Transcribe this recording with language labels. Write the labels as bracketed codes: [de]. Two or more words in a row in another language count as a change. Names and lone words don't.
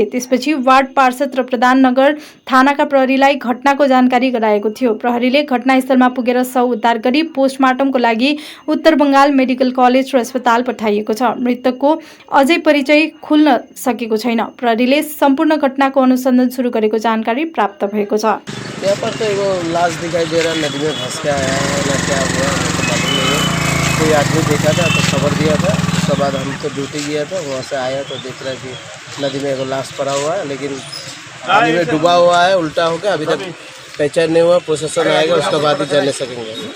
[ne] त्यसपछि वार्ड पार्षद र प्रधाननगर थानाका प्रहरीलाई घटनाको जानकारी गराएको थियो। प्रहरीले घटनास्थलमा पुगेर शव उद्धार गरी पोस्टमार्टमको लागि उत्तर बंगाल मेडिकल कलेज र अस्पताल पठाइएको छ। मृतकको अझै परिचय खुल्न सकेको छैन। प्रहरीले सम्पूर्ण घटनाको अनुसन्धान शुरू गरेको जानकारी प्राप्त भएको छ। [hi] यहाँ पर तो एगो लाश दिखाई दे रहा है, नदी में फंस के आया है ना क्या हुआ तो मालूम नहीं है। कोई आदमी देखा था तो खबर दिया था, उसके बाद हम तो ड्यूटी गया था, वहाँ से आया तो देख रहा कि नदी में एगो लाश पड़ा हुआ है, लेकिन पानी में डूबा हुआ है, उल्टा हो गया। अभी तक पहचान नहीं हुआ, प्रोसेसन आएगा उसके बाद ही जान सकेंगे।